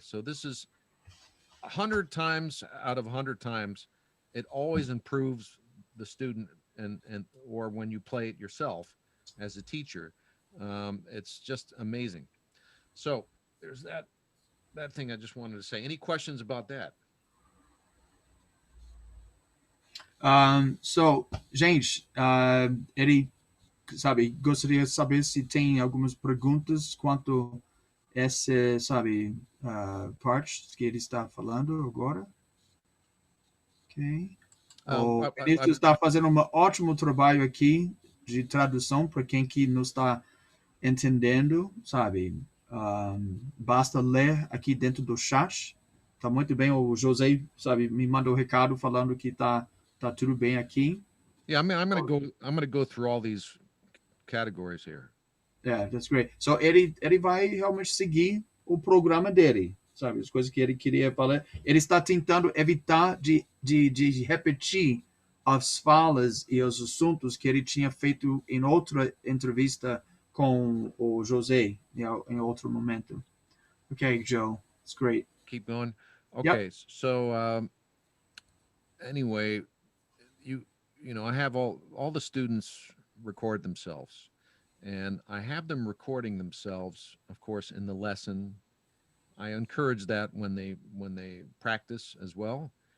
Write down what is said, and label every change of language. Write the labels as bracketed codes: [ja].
[en] So this is 100 times out of 100 times, it always improves the student, and or when you play it yourself as a teacher, it's just amazing. So there's that thing I just wanted to say. Any questions about that? [pt] So, gente, ele, sabe, gostaria de saber se tem algumas perguntas quanto essa, sabe, parte que ele está falando agora. Ok. O ministro está fazendo um ótimo trabalho aqui de tradução para quem que não está entendendo, sabe? Basta ler aqui dentro do chat. Tá muito bem. O José, sabe, me mandou um recado falando que tá tudo bem aqui. [en] Yeah, I'm gonna go through all these categories here. Yeah, that's great. [pt] So ele vai realmente seguir o programa dele, sabe? As coisas que ele queria falar. Ele está tentando evitar de repetir as falas e os assuntos que ele tinha feito em outra entrevista com o José em outro momento. [en] Okay, Joe, it's great. Keep going. Okay, yep. So anyway, I have all the students record themselves, and I have them recording themselves, of course, in the lesson. I encourage that when they practice as well.